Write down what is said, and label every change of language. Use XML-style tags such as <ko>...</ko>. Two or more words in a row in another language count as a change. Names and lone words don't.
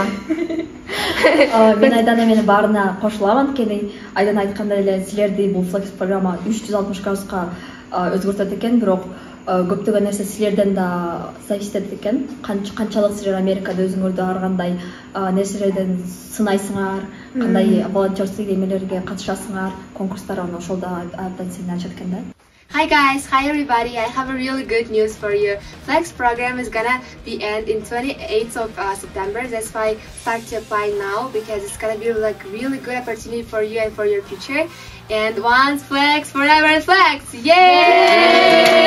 <ky>Мен Айдана менен баарына кошулам, анткени Айдана айткандай эле силерди бул флекс программа 360 градуска өзгөртөт экен, бирок көптөгөн нерсе силерден да зависит этет экен. Канчалык силер Америкада өзүңөрдү ар кандай нерселерден сынайсыңар, кандай волонтерский эмелерге катышасыңар, конкурстар, ошол да абдан сени ачат экен да.</ky> <en>Hi guys, hi everybody. I have a really good news for you. Flex program is gonna be end in 28th of September. That's why start to apply now because it's gonna be like really good opportunity for you and for your future. And once flex, forever flex.</en>